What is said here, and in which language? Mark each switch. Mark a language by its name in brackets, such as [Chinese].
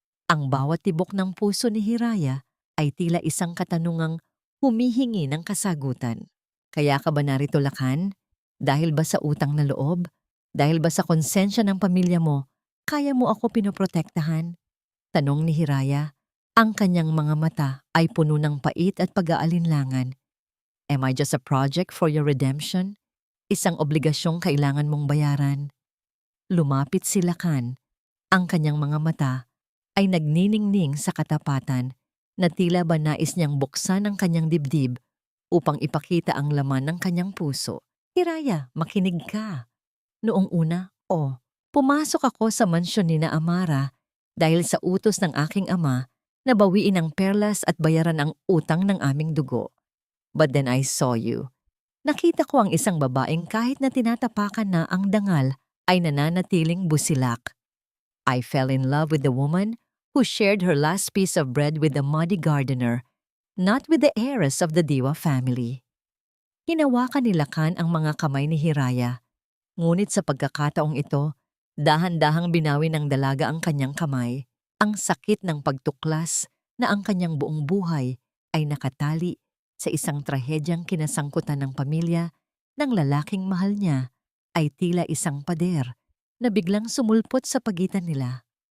[Filipino] Ang bawat tibok ng puso ni Hiraya ay tila isang katanungang humihingi ng kasagutan. Kaya ka ba narito, Lakan? Dahil ba sa utang na loob? Dahil ba sa konsensya ng pamilya mo, kaya mo ako pinoprotektahan? Tanong ni Hiraya. Ang kanyang mga mata ay puno ng pait at pag-aalinlangan. [English] Am I just a project for your redemption? [Filipino] Isang obligasyong kailangan mong bayaran. Lumapit si Lakan. Ang kanyang mga mata ay nagniningning sa katapatan na tila ba nais niyang buksan ang kanyang dibdib upang ipakita ang laman ng kanyang puso. Hiraya, makinig ka. Noong una, pumasok ako sa mansyon ni na Amara dahil sa utos ng aking ama na bawiin ang perlas at bayaran ang utang ng aming dugo. [English] But then I saw you. [Filipino] Nakita ko ang isang babaeng kahit na tinatapakan na ang dangal ay nananatiling busilak. [English] I fell in love with the woman who shared her last piece of bread with the muddy gardener, not with the heiress of the Diwa family. [Filipino] Hinawakan ni Lakan ang mga kamay ni Hiraya, ngunit sa pagkakataong ito, dahan-dahang binawi ng dalaga ang kanyang kamay, ang sakit ng pagtuklas na ang kanyang buong buhay ay nakatali sa isang trahedyang kinasangkutan ng pamilya ng lalaking mahal niya ay tila isang pader na biglang sumulpot sa pagitan nila.